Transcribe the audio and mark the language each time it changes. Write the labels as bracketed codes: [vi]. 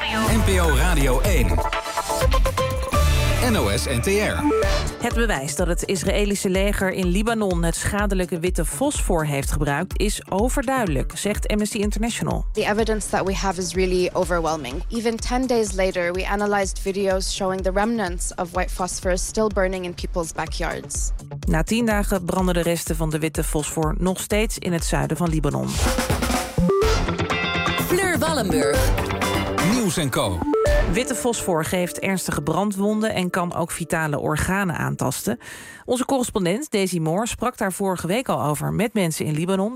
[nl] NPO Radio 1. NOS-NTR. Het bewijs dat het Israëlische leger in Libanon het schadelijke witte fosfor heeft gebruikt is overduidelijk, zegt Amnesty International. [en] The evidence that we have is really overwhelming. Even 10 days later, we analyzed videos showing the remnants of white phosphor still burning in people's backyards. [nl] Na 10 dagen branden de resten van de witte fosfor nog steeds in het zuiden van Libanon. Fleur Wallenburg. Nieuws en Co. Witte fosfor geeft ernstige brandwonden en kan ook vitale organen aantasten. Onze correspondent Daisy Moore sprak daar vorige week al over met mensen in Libanon.